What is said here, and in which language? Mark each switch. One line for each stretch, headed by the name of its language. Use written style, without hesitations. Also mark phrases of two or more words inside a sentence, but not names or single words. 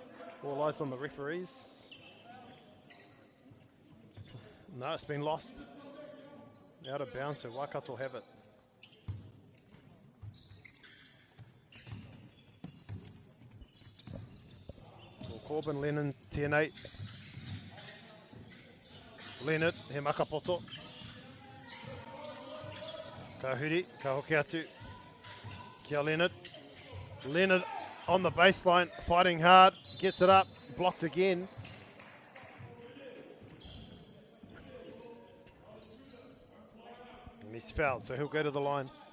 English: All eyes on the referees. No, it's been lost. Out of bounds, so Waikato have it. Well, Corbin, Lennon, TN8.
Māori: Leonard, he makapoto. Ka huri, ka hoki atu. Kia Leonard.
English: Leonard on the baseline, fighting hard, gets it up, blocked again. And he's fouled, so he'll go to the line.